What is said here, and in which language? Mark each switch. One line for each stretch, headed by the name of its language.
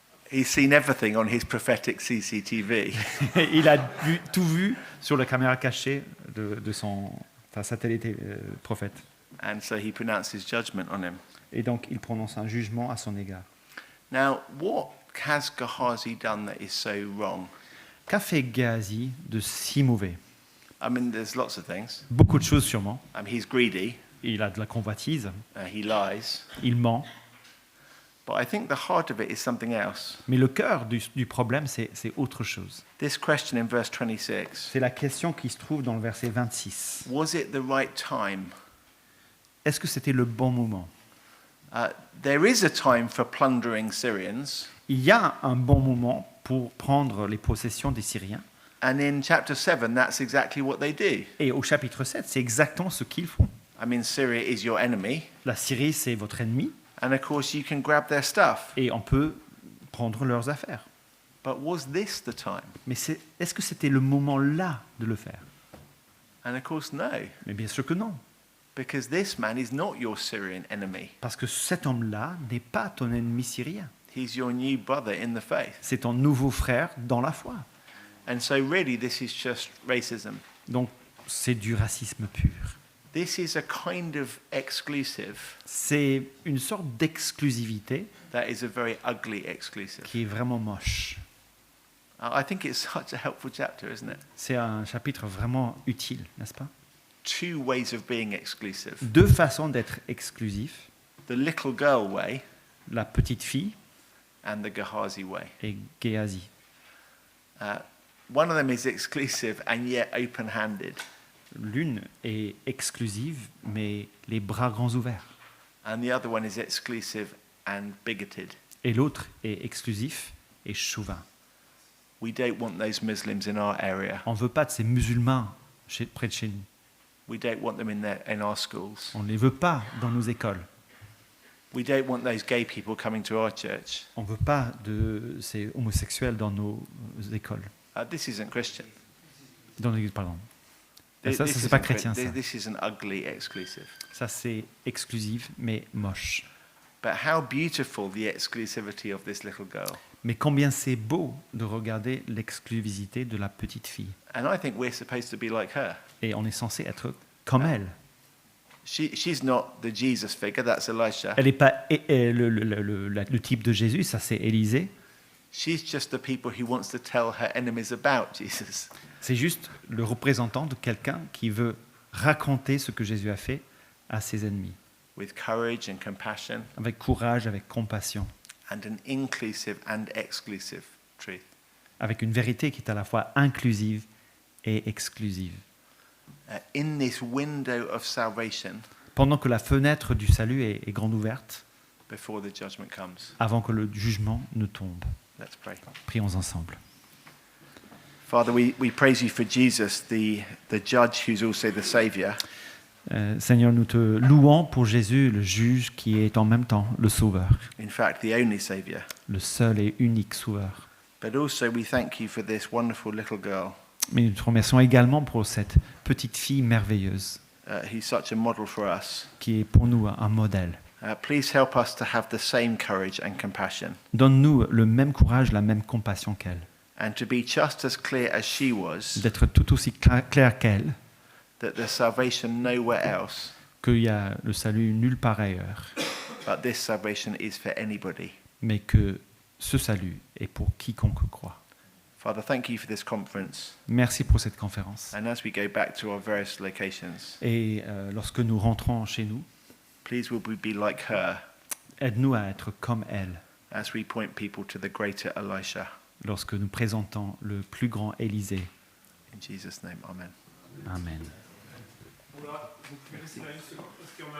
English: He's seen everything on his prophetic CCTV.
French: Il a tout vu sur la caméra cachée de son satellite prophète.
English: And so he pronounces judgment on him.
French: Et donc il prononce un jugement à son égard.
English: Now, what has Gehazi done that is so wrong?
French: Qu'a fait Géasi de si mauvais?
English: I mean, there's lots of things.
French: Beaucoup de choses sûrement.
English: He's greedy.
French: Il a de la convoitise,
English: He lies.
French: il ment.
English: But I think the heart of it is something else.
French: Mais le cœur du problème, c'est autre chose.
English: This question in verse 26.
French: C'est la question qui se trouve dans le verset 26.
English: Was it the right time?
French: Est-ce que c'était le bon moment?
English: There is a time for plundering Syrians.
French: Il y a un bon moment pour prendre les possessions des Syriens.
English: And in chapter 7, that's exactly what they do.
French: Et au chapitre 7, c'est exactement ce qu'ils font.
English: I mean, Syria is your enemy.
French: La Syrie, c'est votre ennemi,
English: And of course, you can grab their stuff.
French: et on peut prendre leurs affaires.
English: But was this the time?
French: Mais est-ce que c'était le moment là de le faire?
English: And of course, no.
French: Mais bien sûr que non.
English: Because this man is not your Syrian enemy.
French: Parce que cet homme-là n'est pas ton ennemi syrien.
English: He's your new brother in the faith.
French: C'est ton nouveau frère dans la foi.
English: And so really, this is just racism.
French: Donc, c'est du racisme pur.
English: This is a kind of exclusive
French: C'est une sorte d'exclusivité
English: that is a very ugly exclusive.
French: qui est vraiment moche.
English: I think it's such a helpful chapter, isn't it?
French: C'est un chapitre vraiment utile, n'est-ce pas?
English: 2 ways of being exclusive.
French: 2 façons d'être exclusif,
English: The little girl way
French: la petite fille
English: and the Gehazi way.
French: et Géasi.
English: One of them is exclusive and yet open-handed.
French: L'une est exclusive, mais les bras grands ouverts.
English: And the other one is exclusive and bigoted.
French: Et l'autre est exclusif et chauvin.
English: We don't want those Muslims in our area.
French: On ne veut pas de ces musulmans près de chez nous.
English: We don't want them in our schools.
French: On ne les veut pas dans nos écoles.
English: We don't want those gay people coming to our church.
French: On ne veut pas de ces homosexuels dans nos écoles.
English: This isn't Christian.
French: Dans l'église, pardon. Ça,
English: This
French: c'est pas
English: isn't
French: chrétien, ça.
English: This is an ugly exclusive.
French: Ça, c'est exclusif, mais moche.
English: But how beautiful the exclusivity of this little girl.
French: Mais combien c'est beau de regarder l'exclusivité de la petite fille.
English: And I think we're supposed to be like her.
French: Et on est censé être comme elle.
English: She's not the Jesus figure, that's Elisha.
French: Elle n'est pas le type de Jésus, ça c'est Élisée.
English: She's just the people who wants to tell her enemies about Jesus.
French: C'est juste le représentant de quelqu'un qui veut raconter ce que Jésus a fait à ses ennemis.
English: With courage and compassion
French: Avec courage, avec compassion.
English: and an inclusive and exclusive truth.
French: Avec une vérité qui est à la fois inclusive et exclusive.
English: In this window of salvation,
French: Pendant que la fenêtre du salut est grande ouverte,
English: before the judgment comes.
French: avant que le jugement ne tombe.
English: Let's pray.
French: Prions ensemble.
English: Father, we praise you for Jesus, the judge who's also the Saviour.
French: Seigneur, nous te louons pour Jésus, le juge qui est en même temps le sauveur,
English: In fact, the only Saviour.
French: le seul et unique sauveur.
English: But also we thank you for this wonderful little girl
French: Mais nous te remercions également pour cette petite fille merveilleuse
English: who's such a model for us.
French: qui est pour nous un modèle.
English: Please help us to have the same courage and compassion
French: Donne-nous le même courage, la même compassion qu'elle,
English: and to be just as clear as she was
French: d'être tout aussi clair qu'elle,
English: that there's salvation nowhere else,
French: qu'il y a le salut nulle part ailleurs,
English: but this salvation is for anybody.
French: mais que ce salut est pour quiconque croit.
English: Father, thank you for this conference.
French: Merci pour cette conférence.
English: And as we go back to our various locations,
French: Et lorsque nous rentrons chez nous,
English: please will we be like her
French: aide-nous à être comme elle,
English: as we point people to the greater Elisha.
French: lorsque nous présentons le plus grand Élisée.
English: In Jesus' name, amen.
French: Amen. Vous pouvez rester là une seconde parce qu'on a